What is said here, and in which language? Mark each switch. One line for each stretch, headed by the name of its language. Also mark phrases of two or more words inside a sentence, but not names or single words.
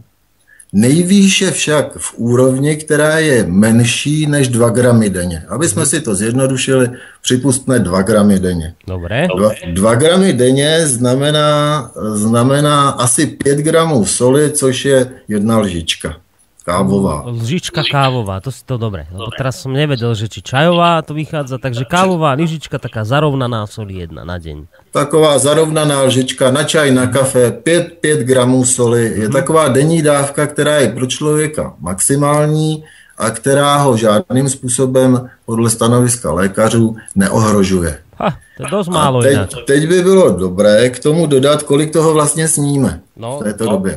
Czech: Nejvýše však v úrovni, která je menší než 2 gramy denně. Aby jsme si to zjednodušili, připustme 2 gramy denně. Dobré. 2 gramy denně znamená asi 5 gramů soli, což je 1 lžička. Kávová. Lžička kávová, to si to dobre.
Slovak: Lebo teraz som nevedel, že či čajová to vychádza, takže kávová lyžička, taká zarovnaná soli 1 na deň.
Czech: Taková zarovnaná lžička na čaj, na kafe, 5 gramů soli. Je taková denní dávka, která je pro člověka maximální a která ho žádným způsobem podle stanoviska lékařů neohrožuje.
Slovak: To je dosť málo.
Czech: Teď by bylo dobré k tomu dodat, kolik toho vlastně sníme v této době.